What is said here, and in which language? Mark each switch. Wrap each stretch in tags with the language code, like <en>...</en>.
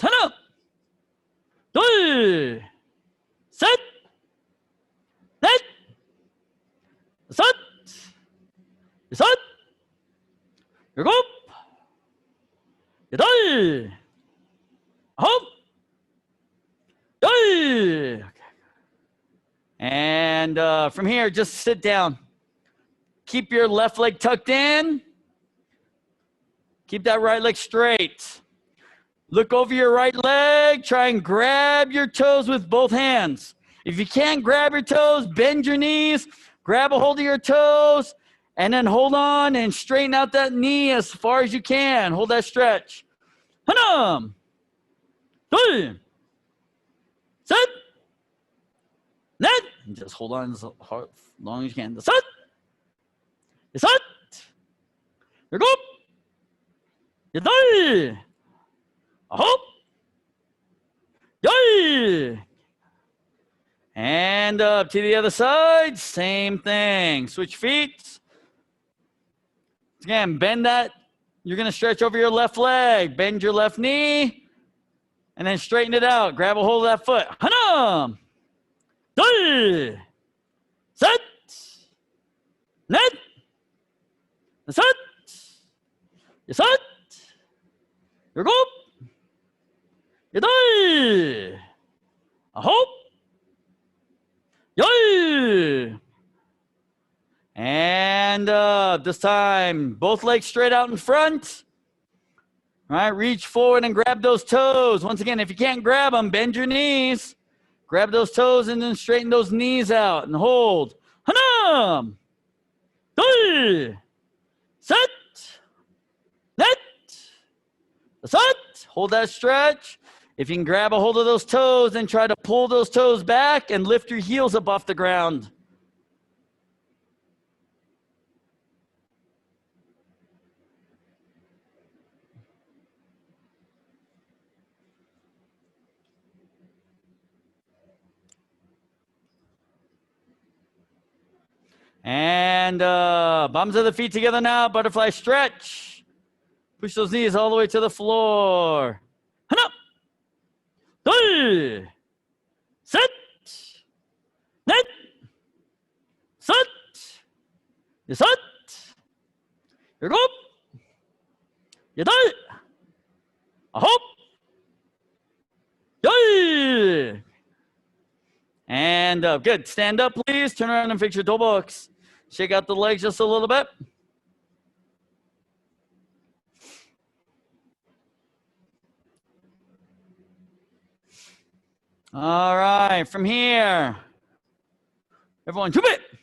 <ko>하나, 둘, 셋, 넷, 다섯, 여섯, 일곱, 여덟, 아홉, 열.</ko> <en>And from here, just sit down. Keep your left leg tucked in. Keep that right leg straight. Look over your right leg. Try and grab your toes with both hands. If you can't grab your toes, bend your knees, grab a hold of your toes, and then hold on and straighten out that knee as far as you can. Hold that stretch.</en> <ko>하나, 둘, 셋, 넷.</ko> <en>Just hold on as long as you can.</en> <ko>다섯, 여섯, 일곱, 여덟, 아홉, 열.</ko> <en>And up to the other side, same thing. Switch feet. Again, bend that. You're going to stretch over your left leg. Bend your left knee. And then straighten it out. Grab a hold of that foot.</en> <ko>하나, 둘, 셋, 넷, 다섯, 여섯, 일곱, 여덟, 아홉, 열.</ko> <en>And this time, both legs straight out in front. All right, reach forward and grab those toes. Once again, if you can't grab them, bend your knees. Grab those toes and then straighten those knees out and hold.</en> <ko>하나, 둘, 셋, 넷, 다섯.</ko> <en>Hold that stretch. If you can grab a hold of those toes, then try to pull those toes back and lift your heels up off the ground. And bottoms of the feet together now. Butterfly stretch. Push those knees all the way to the floor.</en> <ko>하나, 둘, 셋, 넷, 다섯, 여섯, 일곱, 여덟, 아홉, 열.</ko> <en>And up. Good. Stand up, please. Turn around and fix your toe box. Shake out the legs just a little bit. All right. From here, everyone, jump it.</en>